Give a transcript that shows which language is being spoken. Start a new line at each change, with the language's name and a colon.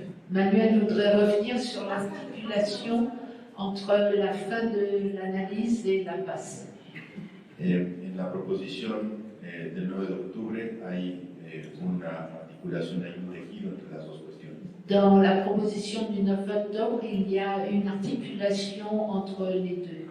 French: Manuel voudrait revenir sur l'articulation entre la fin de l'analyse et la passe.
Spanish: En la proposición del 9 de octubre hay una articulación, hay un tejido entre las dos cuestiones.
French: Dans la proposition du 9 octobre, il y a une articulation entre les deux.